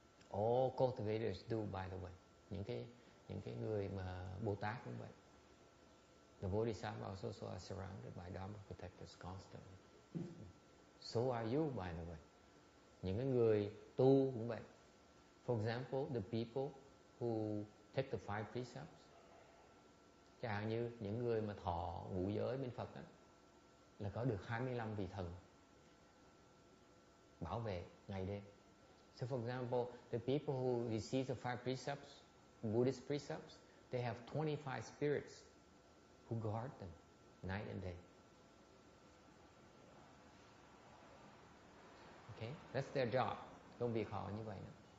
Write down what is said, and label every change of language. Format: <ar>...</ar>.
<en>All cultivators do, by the way.</en> <vi>Những cái người mà Bồ Tát cũng vậy.</vi> <en>The Bodhisattva also are surrounded by Dharma protectors constantly. So are you, by the way.</en> <vi>Những cái người tu cũng vậy.</vi> <en>For example, the people who take the 5 precepts.</en> <vi>Chẳng hạn như những người mà thọ ngũ giới bên Phật đó, là có được 25 vị thần bảo vệ ngày đêm.</vi> <en>So for example, the people who receive the 5 precepts, Buddhist precepts, they have 25 spirits who guard them night and day. Okay, that's their job.</en> <vi>Công việc họ như vậy đó.</vi>